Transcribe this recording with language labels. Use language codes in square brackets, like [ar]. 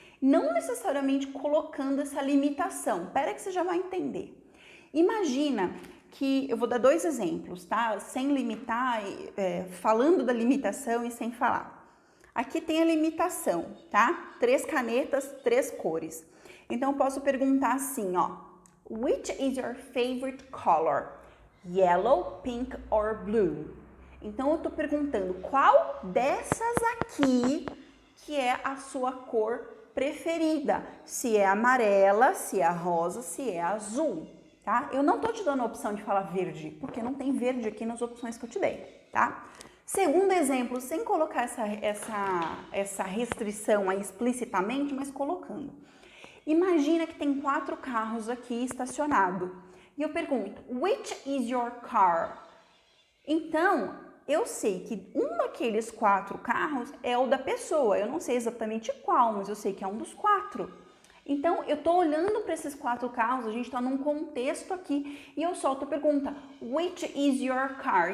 [pt] Não necessariamente colocando essa limitação. Espera que você já vai entender. Imagina que, eu vou dar dois exemplos, tá? Sem limitar, falando da limitação e sem falar. Aqui tem a limitação, tá? 3 canetas, 3 cores. Então, eu posso perguntar assim, ó. [en] Which is your favorite color? Yellow, pink or blue? [pt] Então, eu tô perguntando qual dessas aqui que é a sua cor preferida. Se é amarela, se é rosa, se é azul, tá? Eu não tô te dando a opção de falar verde, porque não tem verde aqui nas opções que eu te dei, tá? Segundo exemplo, sem colocar essa restrição aí explicitamente, mas colocando. Imagina que tem 4 carros aqui estacionados. E eu pergunto, [en] which is your car? [pt] Então, eu sei que um daqueles 4 carros é o da pessoa. Eu não sei exatamente qual, mas eu sei que é um dos 4. Então, eu tô olhando para esses 4 carros, a gente tá num contexto aqui, e eu solto a pergunta, [en] which is your car?